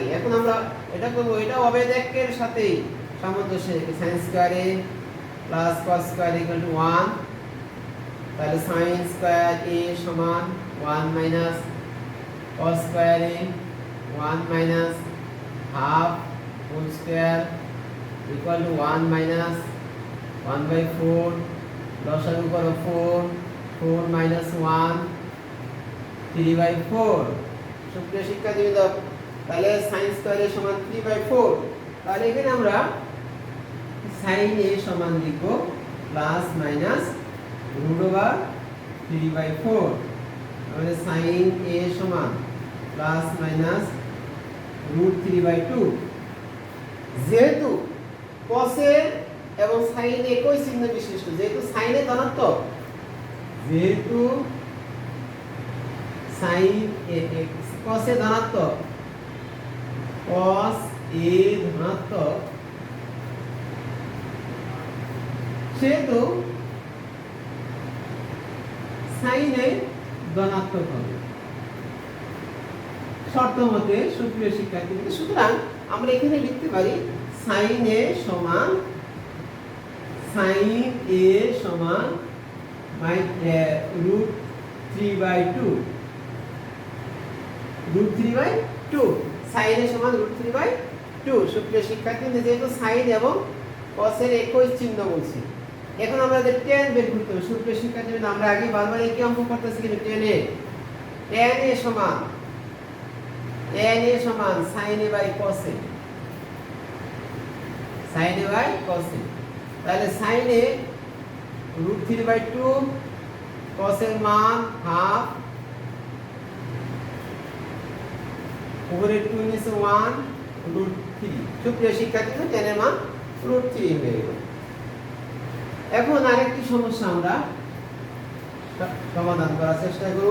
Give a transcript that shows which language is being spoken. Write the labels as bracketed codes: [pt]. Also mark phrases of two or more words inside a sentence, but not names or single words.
[bn] এখন আমরা এটা করব, এটা অবেদ একের সাথেই সামঞ্জস্য রেখে [en] sin square a plus cos square [bn] = 1, তাহলে [en] sin square a [bn] সমান 1 [en] minus cos square a [bn] 1 [en] minus half whole square equal to [bn] 1 মাইনাস 1/4 লসাগু করো 4 4 মাইনাস 1 3/4। সুপ্রিয় শিক্ষার্থীবৃন্দ তাহলে [en] sin square a [bn] সমান 3/4, তাহলে এখানে আমরা sin a সমান লিখব [en] plus minus [bn] √3/4, তাহলে sin a সমান [en] plus minus [bn] √3/2। যেহেতু cos a এবং sin a একই চিহ্ন বিশিষ্ট, যেহেতু sin a ধনাত্মক, যেহেতু sin a cos a ধনাত্মক, cos a ধনাত্মক, সেহেতু sin a ধনাত্মক হবে শর্ত মতে। সুপ্রিয় শিক্ষার্থীবৃন্দ সুতরাং আমরা এখানে লিখতে পারি sin a সমান √3/2, √3/2 sin a সমান √3/2। সুপ্রিয় শিক্ষার্থীবৃন্দ যেহেতু sin এবং cos এর একই চিহ্ন বলছি, এখন আমরা tan বের করতে হবে। সুপ্রিয় শিক্ষার্থীবৃন্দ আমরা আগে বারবার একই অঙ্ক করতেছি, কিন্তু tan a সমান sin a/cos a, sin a/cos a, তাহলে sin a √3/2, cos এর মান হাফ, উপরে 2 নিচে 1 √3। সুপ্রিয় শিক্ষার্থীরা tan এর মান √3 হয়ে গেল। এখন আরেকটি সমস্যা আমরা সমাধান করার চেষ্টা করব।